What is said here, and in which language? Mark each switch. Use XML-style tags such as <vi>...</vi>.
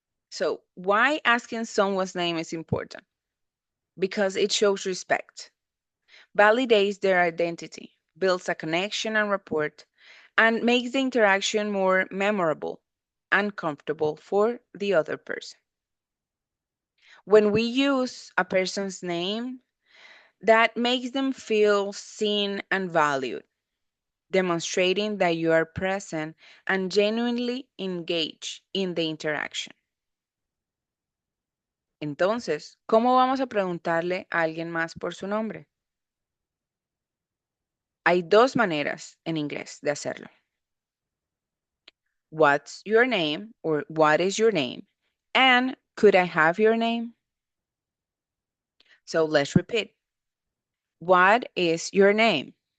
<en>So, why asking someone's name is important? Because it shows respect, validates their identity, builds a connection and rapport, and makes the interaction more memorable and comfortable for the other person. When we use a person's name, that makes them feel seen and valued, demonstrating that you are present and genuinely engaged in the interaction.</en> <es>Entonces, ¿cómo vamos a preguntarle a alguien más por su nombre? Hay dos maneras en inglés de hacerlo.</es> <en>what's your name or what is your name? And could I have your name? So let's repeat. What is your name?</en>